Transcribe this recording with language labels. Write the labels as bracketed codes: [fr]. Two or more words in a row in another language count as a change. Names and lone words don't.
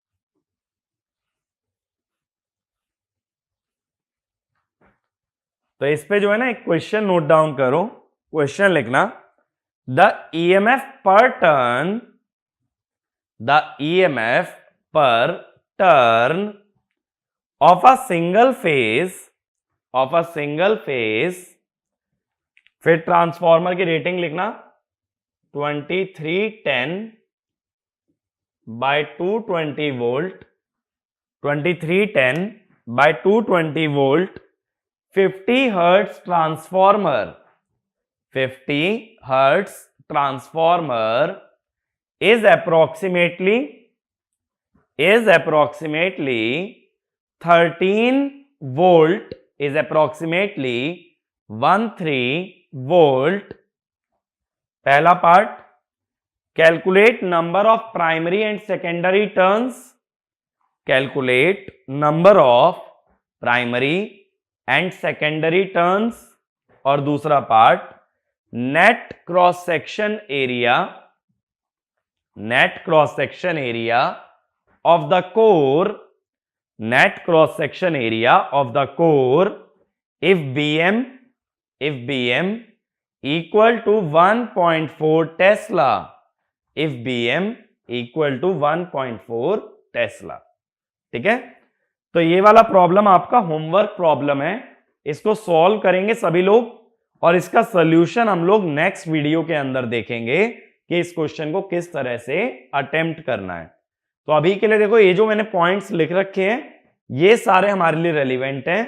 [hi] तो इस पे जो है ना एक क्वेश्चन [en] note down [hi] करो, क्वेश्चन लिखना, [en] the EMF per turn of a single phase, [hi] फिर ट्रांसफॉर्मर की रेटिंग लिखना 2310 [en] by 220 volt, 2310 by 220 volt, 50 hertz transformer, 50 hertz transformer is approximately 13 volt, is approximately 13 volt. [hi] पहला पार्ट, [en] calculate number of primary and secondary turns, calculate number of primary and secondary turns. [hi] और दूसरा पार्ट, [en] net cross section area of the core, net cross section area of the core if Bm equal to 1.4 Tesla, if Bm equal to 1.4 Tesla। [hi] ठीक है, तो ये वाला प्रॉब्लम आपका [en] homework problem [hi] है, इसको सॉल्व करेंगे सभी लोग और इसका सॉल्यूशन हम लोग [en] next video [hi] के अंदर देखेंगे कि इस क्वेश्चन को किस तरह से अटेम्प्ट करना है। तो अभी के लिए देखो, ये जो मैंने पॉइंट्स लिख रखे हैं ये सारे हमारे लिए रेलिवेंट हैं।